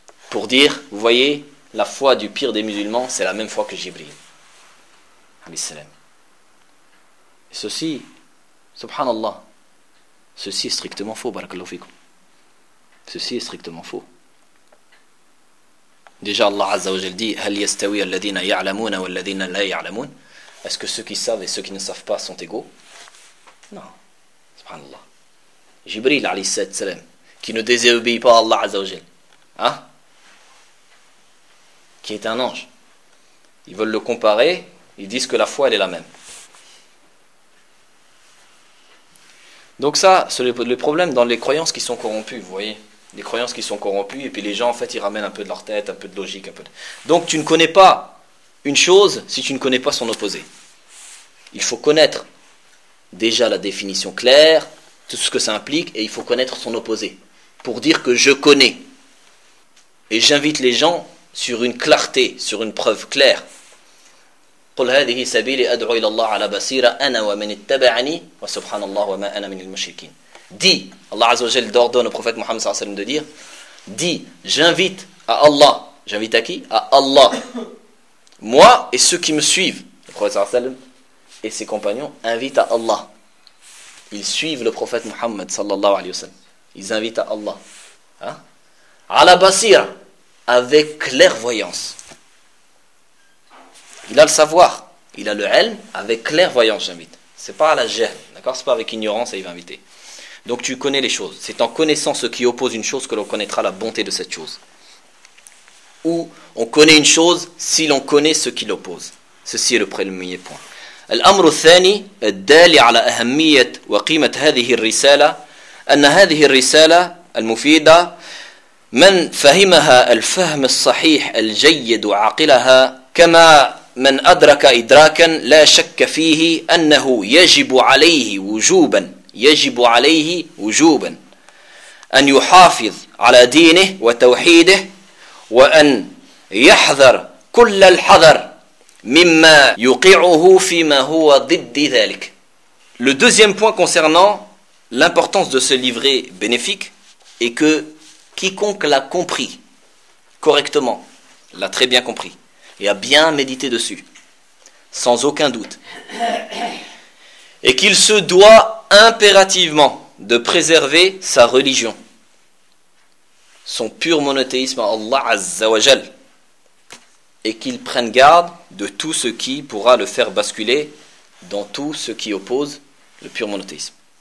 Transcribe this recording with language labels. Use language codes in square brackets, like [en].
[fr] Pour dire, vous voyez, la foi du pire des musulmans, c'est la même foi que Jibril. Alayhi salam. Ceci, subhanallah, ceci est strictement faux, barakallahu fikum. Ceci est strictement faux. Déjà, Allah Azza wa Jal dit, [ar] هَلْ يَسْتَوِيَ الَّذِينَ يَعْلَمُونَ وَالَّذِينَ لَا يَعْلَمُونَ. [fr] Est-ce que ceux qui savent et ceux qui ne savent pas sont égaux? Non. Subhanallah. Jibril, alayhi salam, qui ne désobéit pas à Allah Azza wa Jal, hein? Qui est un ange. Ils veulent le comparer, ils disent que la foi, elle est la même. Donc ça, c'est le problème dans les croyances qui sont corrompues, vous voyez. Les croyances qui sont corrompues, et puis les gens, en fait, ils ramènent un peu de leur tête, un peu de logique. Donc tu ne connais pas une chose si tu ne connais pas son opposé. Il faut connaître déjà la définition claire, tout ce que ça implique, et il faut connaître son opposé. Pour dire que je connais, et j'invite les gens sur une clarté, sur une preuve claire. [ar] قل هذه سبيلي أدعو إلى الله على بصيرة أنا ومن اتبعني وسبحان الله وما أنا من المشركين. [fr] dit, Allah Azzawajal ordonne au prophète Mohammed sallallahu alayhi wa sallam de dire, dit, j'invite à Allah, j'invite à qui? À Allah, moi et ceux qui me suivent, le prophète sallallahu alayhi wa sallam et ses compagnons invitent à Allah. Ils suivent le prophète Mohammed sallallahu alayhi wa sallam. Ils invitent à Allah. À la basira, avec clairvoyance. Il a le savoir, il a le ilm, avec clairvoyance j'invite. C'est pas à la jahl, d'accord? C'est pas avec ignorance et il va inviter. Donc tu connais les choses. C'est en connaissant ce qui oppose une chose que l'on connaîtra la bonté de cette chose. Ou on connaît une chose si l'on connaît ce qui l'oppose. Ceci est le premier point. [ar] الأمر الثاني الدالي على أهمية وقيمة هذه الرسالة أن هذه الرسالة المفيدة من فهمها الفهم الصحيح الجيد وعقلها كما من أدرك إدراكا لا شك فيه أنه يجب عليه وجوبا أن يحافظ على دينه وتوحيده وأن يحذر كل الحذر مِمَّا يُقِعُهُ فِي مَا هُوَ ضِدِّ ذَلِكَ. [fr] Le deuxième point concernant l'importance de ce livret bénéfique est que quiconque l'a compris correctement, l'a très bien compris et a bien médité dessus, sans aucun doute, et qu'il se doit impérativement de préserver sa religion, son pur monothéisme à Allah Azza wa Jal, et qu'il prenne garde de tout ce qui pourra le faire basculer dans tout ce qui oppose le pur monothéisme.